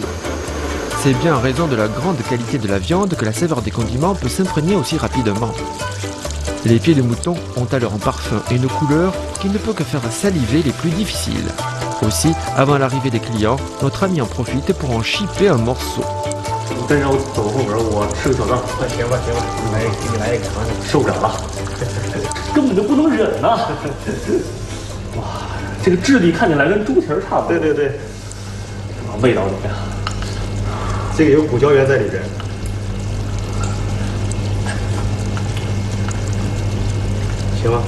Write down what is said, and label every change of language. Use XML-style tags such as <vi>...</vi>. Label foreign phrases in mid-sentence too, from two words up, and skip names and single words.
<fr>C'est bien en raison de la grande qualité de la viande que la saveur des condiments peut s'imprégner aussi rapidement. Les pieds de mouton ont alors un parfum et une couleur qui ne peut que faire saliver les plus difficiles. Aussi, avant l'arrivée des clients, notre ami en profite pour en chipper un morceau.</fr> <zh>跟着我走后门，我吃个小灶。行吧，给你来一个尝尝，受不了了，根本就不能忍呐！哇，这个质地看起来跟猪蹄儿差不多。对对对。味道怎么样？这个有骨胶原在里边。行吗？</zh>